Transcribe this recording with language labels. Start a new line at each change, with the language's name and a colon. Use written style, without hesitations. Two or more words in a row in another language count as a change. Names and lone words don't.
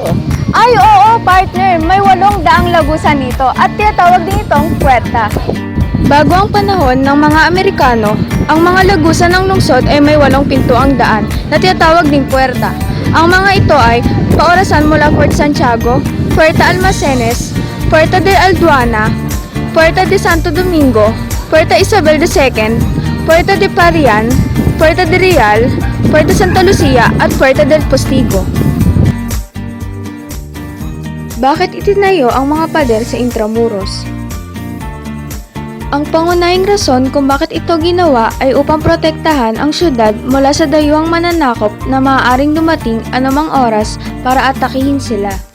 Filipino: Ay, oo, partner. May 8 daang lagusan dito at tinatawag din itong puwerta. Bago ang panahon ng mga Amerikano, ang mga lagusan ng lungsod ay may 8 pintuang daan na tinatawag ding puwerta. Ang mga ito ay paorasan mula Fort Santiago, Puerta Almacenes, Puerta de Alduana, Puerta de Santo Domingo, Puerta Isabel II, Puerta de Parian, Puerta de Real, Puerta Santa Lucia at Puerta del Postigo. Bakit itinayo ang mga pader sa Intramuros? Ang pangunahing rason kung bakit ito ginawa ay upang protektahan ang syudad mula sa dayuhang mananakop na maaaring dumating anumang oras para atakihin sila.